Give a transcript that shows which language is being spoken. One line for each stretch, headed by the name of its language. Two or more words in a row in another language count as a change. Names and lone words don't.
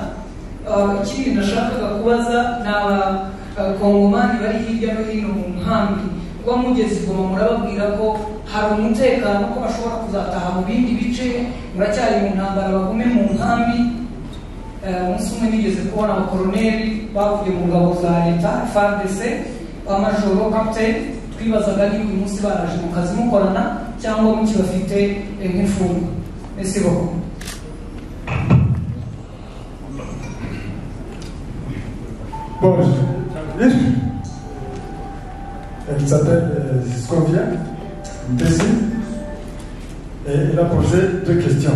Kinyarwanda: Ikindi nashakaga kubaza ni abakongomani bari hirya no hino mu nkambi, kuba mugeze i Goma murababwira ko hari umutekano, ko bashobora kuzataha mu bindi bice, muracyari mu ntambara bagume mu nkambi. Umunsi umwe nigeze kubona abakoroneri bavuye mu ngabo za leta FARDC, amajoro captain, twibazaga niba uyu munsi baraje mu kazi mukorana cyangwa mukibafite nk'imfungwa.
French: Merci beaucoup. Bon, elle s'appelle Scovia Mutesi et elle a posé deux questions.